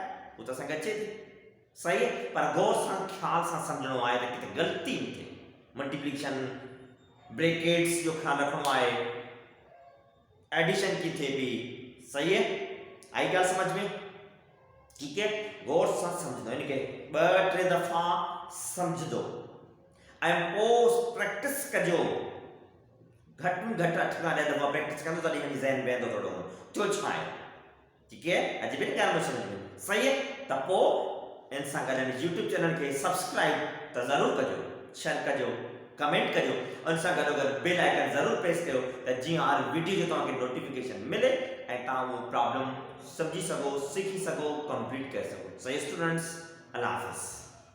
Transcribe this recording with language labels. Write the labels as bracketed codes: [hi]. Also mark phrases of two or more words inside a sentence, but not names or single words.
[sd] वो तो संग अचे थी सही है पर गौर से ख्याल से समझणो आए तो किते गलती थे मल्टीप्लिकेशन ब्रैकेट्स जो ख्याल रखणो आए एडिशन की थे भी सही है आई गल समझ में ठीक है गौर से समझ दो इनके ब टे दफा समझ दो आई पोस्ट प्रैक्टिस कजो घट में घट 8 खां 10 दफा प्रैक्टिस कंदो तडी वनी ज़हन वेंदो थोड़ो तो छा है ठीक है अज भी ॻाल्हि में समझ में सही है त पो इंसान का YouTube चैनल के सब्सक्राइब तो जरूर कजो शेयर कजो कमेंट कजो और सा गॾो गॾु [en] bell icon [sd] जरूर प्रेस कयो त जीअं हर वीडियो जो तव्हांखे नोटिफिकेशन मिले ऐं तव्हां वो प्रॉब्लम समझी सको सीखी सको कंप्लीट करे सको सही स्टूडेंट्स [ar] الله حافظ.